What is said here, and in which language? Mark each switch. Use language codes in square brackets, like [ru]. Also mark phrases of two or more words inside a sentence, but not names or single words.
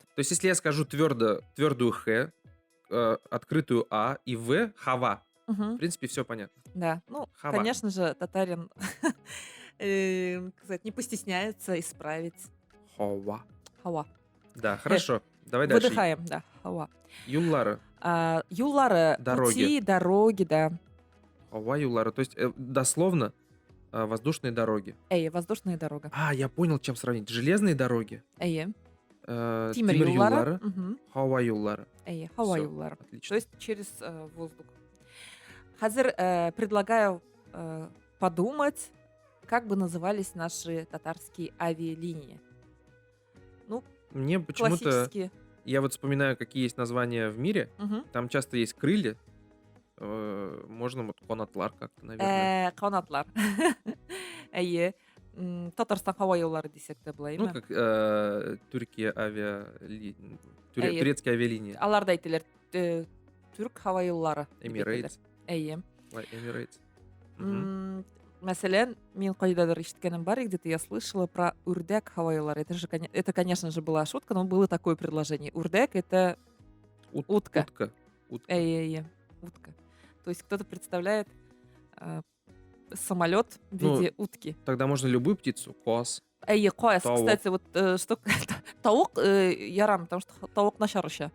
[ru] То есть, если я скажу твердую х, открытую а и в, хава, в принципе, все понятно. Да, хава. Конечно же, татарин не постесняется исправить. Хава. Хава. Да, хорошо. Давай дальше. Выдыхаем, да, хава. Юллары. Юллары, пути, дороги, да. [tt] Хава юллары. [ru] То есть, дословно, воздушные дороги. Воздушная дорога. Я понял, чем сравнить. Железные дороги. [tt] Тимир юллары. Хава юллары. Хава юллары. [ru] Отлично. То есть через воздух. Хазыр предлагаю подумать, как бы назывались наши татарские авиалинии. Мне почему-то... Классические. Я вот вспоминаю, какие есть названия в мире. Там часто есть крылья. Можно вот канатлар как-то, наверное. Канатлар. [tt] Татарстан хава юллары десек те булай. [ru] Как Туркия турецкие авиалинии. [tt] Алар да әйтәләр Түрк хава юллары. Emirates. Emirates. Мәсәлән, мен кайдадыр ишеткәнем бар, [ru] где-то я слышала про [tt] үрдәк хава юллары. [ru] Это, конечно же, была шутка, но было такое предложение. Үрдәк — это утка. Утка. То есть кто-то представляет самолет в виде утки. Тогда можно любую птицу. Коз. Коз. Кстати, вот что [tt] таук ярам, [ru] потому что [tt] таук начар [ru] еще.